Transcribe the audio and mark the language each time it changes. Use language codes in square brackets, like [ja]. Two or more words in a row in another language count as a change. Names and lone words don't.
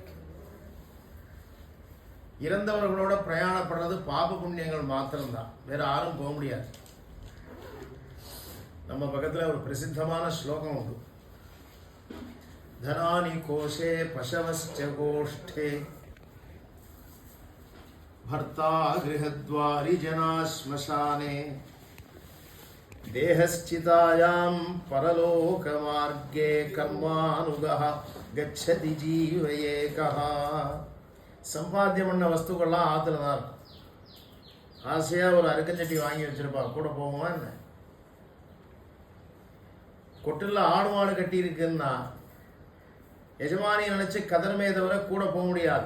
[ta] இறந்தவர்களோட பிரயாணப்படுறது பாப புண்ணியங்கள் மாத்திரம்தான், வேற யாரும் போக முடியாது. நம்ம பக்கத்தில் ஒரு பிரசித்தமான ஸ்லோகம் உண்டு. [sa] धनानि कोषे पशवश्च गोष्ठे भर्ता गृहद्वारि जना श्मशाने देहस्थितायां परलोकमार्गे कर्मानुगः गच्छति जीव एकः. [ta] சம்பாத்தியம் பண்ண வஸ்துக்கள்லாம் ஆற்றுல தான் இருக்கும். ஆசையாக ஒரு அருக்கஞ்சட்டி வாங்கி வச்சிருப்பா, கூட போகுமா என்ன? கொட்டில் ஆடு மாடு கட்டி இருக்குன்னா எஜமானி நினைச்சு கதர்மே தவிர கூட போக முடியாது.